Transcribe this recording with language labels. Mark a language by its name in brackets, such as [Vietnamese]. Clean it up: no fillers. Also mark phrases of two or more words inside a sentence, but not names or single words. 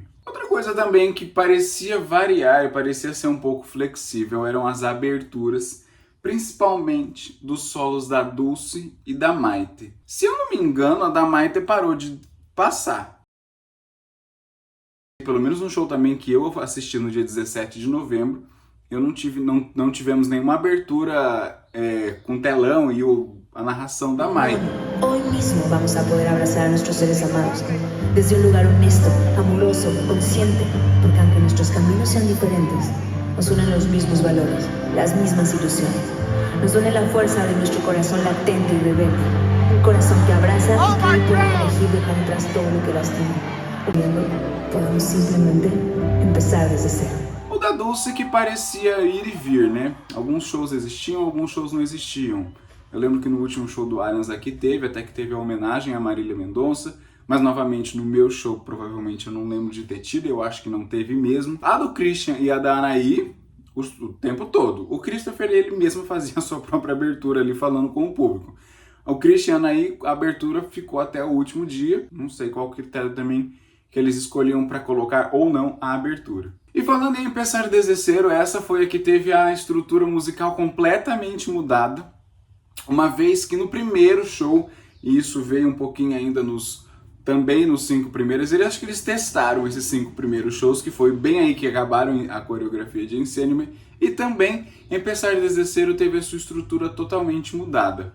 [Portuguese] Outra coisa também que parecia variar e parecia ser um pouco flexível eram as aberturas, principalmente dos solos da Dulce e da Maite. Se eu não me engano, a da Maite parou de passar. Pelo menos no show também que eu assisti no dia 17 de novembro, eu não tivemos nenhuma abertura com telão e a narração da Maite. [Spanish] Hoy mismo vamos a poder abrazar a nuestros seres amados desde un lugar honesto, amoroso, consciente, porque aunque nuestros caminos sean diferentes, nos unen los mismos valores, las mismas ilusiones. Nos une la fuerza de nuestro corazón latente y rebelde, un corazón que abraza y que hoy puede elegir dejar atrás todo lo que lastima. Podemos simplesmente empezar desde cero. [Portuguese] O da Dulce que parecia ir e vir, né? Alguns shows existiam, alguns shows não existiam. Eu lembro que no último show do Allianz aqui até que teve a homenagem a Marília Mendonça, mas novamente no meu show provavelmente eu não lembro de ter tido, eu acho que não teve mesmo. A do Christian e a da Anaí, o tempo todo. O Christopher, ele mesmo fazia a sua própria abertura ali falando com o público. O Christian e a Anaí, a abertura ficou até o último dia, não sei qual critério também que eles escolhiam para colocar ou não a abertura. E falando em Empezar desde cero, essa foi a que teve a estrutura musical completamente mudada, uma vez que no primeiro show, e isso veio um pouquinho ainda também nos 5 primeiros, eu acho que eles testaram esses 5 primeiros shows, que foi bem aí que acabaram a coreografia de Insenia-me, e também Empezar desde cero teve a sua estrutura totalmente mudada.